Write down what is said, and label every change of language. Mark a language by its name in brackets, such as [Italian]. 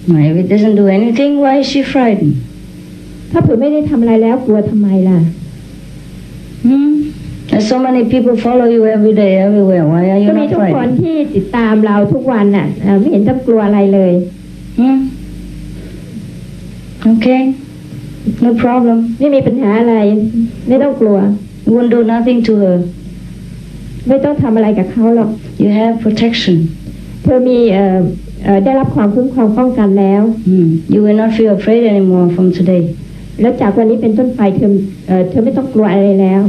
[English] If it doesn't do anything, why is she frightened? [Thai] ถ้าเผื่อไม่ได้ทำอะไรแล้วกลัวทำไมล่ะ [English] There's so many people follow you every day, everywhere. Why are you [Thai] ก็มี [English] not [Thai] ทุกคน [English] frightened? [Thai] ที่ติดตามเราทุกวันน่ะไม่เห็นต้องกลัวอะไรเลย [English] Okay, no problem. [Thai] ไม่มีปัญหาอะไรไม่ต้องกลัว [English] You won't do nothing to her. [Thai] ไม่ต้องทำอะไรกับเขาหรอก [English] You have protection. [Thai] เธอมีได้รับความคุ้มครองป้องกันแล้ว [English] You will not feel afraid anymore from today. [Thai] แล้วจากวันนี้เป็นต้นไปเธอไม่ต้องกลัวอะไรแล้ว